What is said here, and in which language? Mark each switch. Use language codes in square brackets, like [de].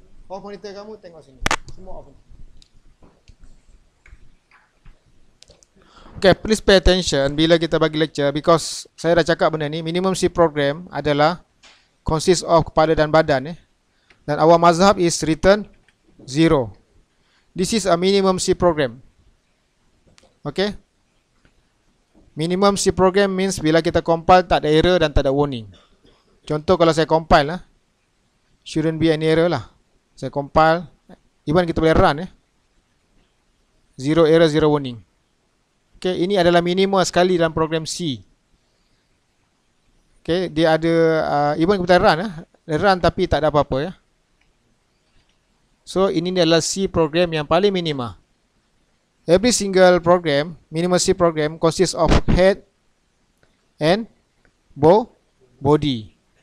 [ms] Off monitor kamu, tengok sini. Semua off. Okay, [en] please pay attention [ms] bila kita bagi lecture because saya dah cakap benda ni. Minimum C program adalah [en] consist of [ms] kepala dan badan. [en] Dan our mazhab is written 0. This is a minimum C program. [ms] Okay. Minimum C program means bila kita compile tak ada error dan tak ada warning. Contoh kalau saya compile lah, [en] shouldn't be any error [ms] lah. Saya compile, even kita boleh run 0 error, 0 warning. Okay, ini adalah minimum sekali dalam program C. Okay, dia ada even kita run tapi tak ada apa-apa ya. So ini adalah C program yang paling minima. [en] Every single program, minimum C program consists of head and body.